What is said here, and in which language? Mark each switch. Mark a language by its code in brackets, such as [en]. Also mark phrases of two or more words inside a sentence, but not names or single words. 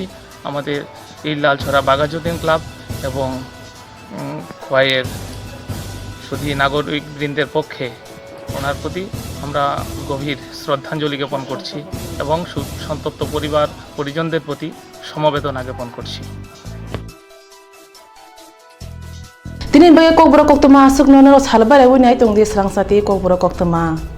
[bn] আমাদের এই লালছড়া বাঘাযতীন ক্লাব এবং খোয়াইয়ের সুধী নাগরিকবৃন্দের পক্ষে ওনার প্রতি আমরা গভীর শ্রদ্ধাঞ্জলি জ্ঞাপন করছি এবং সন্তপ্ত পরিবার পরিজনদের প্রতি সমবেদনা জ্ঞাপন করছি। [trp] Tini bagi Kokborok Koktwma asuk nono salbar ewu nai tong di Swrangchati Kokborok Koktwma.